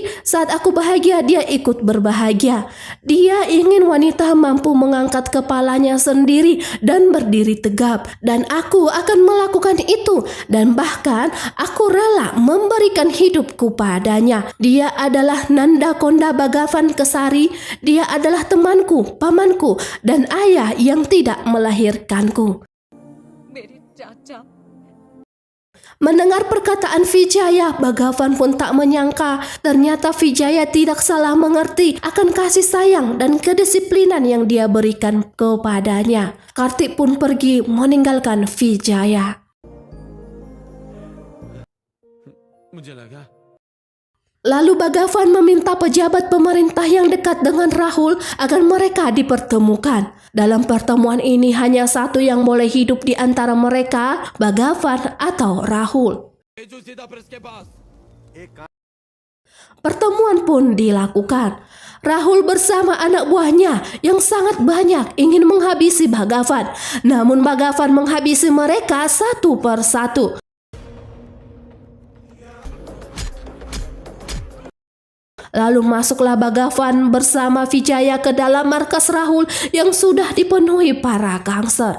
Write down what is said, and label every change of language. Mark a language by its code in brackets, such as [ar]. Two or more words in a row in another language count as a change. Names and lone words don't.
[id] Saat aku bahagia, dia ikut berbahagia. Dia ingin wanita mampu mengangkat kepalanya sendiri dan berdiri tegap, dan aku akan melakukan itu, dan bahkan aku rela memberikan hidupku padanya. Dia adalah Nanda Konda Bhagavan Kesari. Dia adalah temanku, pamanku, dan ayah yang tidak melahirkanku. [hi] मेरे चाचा [id] Mendengar perkataan Vijaya, Bhagavan pun tak menyangka ternyata Vijaya tidak salah mengerti akan kasih sayang dan kedisiplinan yang dia berikan kepadanya. Kartik pun pergi meninggalkan Vijaya. [hi] मुझे लगा [id] Lalu Bhagavan meminta pejabat pemerintah yang dekat dengan Rahul agar mereka dipertemukan. Dalam pertemuan ini hanya satu yang boleh hidup di antara mereka, Bhagavan atau Rahul. [hi] तेजू सीधा प्रेस के पास [id] Pertemuan pun dilakukan. Rahul bersama anak buahnya yang sangat banyak ingin menghabisi Bhagavan. Namun Bhagavan menghabisi mereka satu persatu. Lalu masuklah Bhagavan bersama Vijaya ke dalam markas Rahul yang sudah dipenuhi para gangster.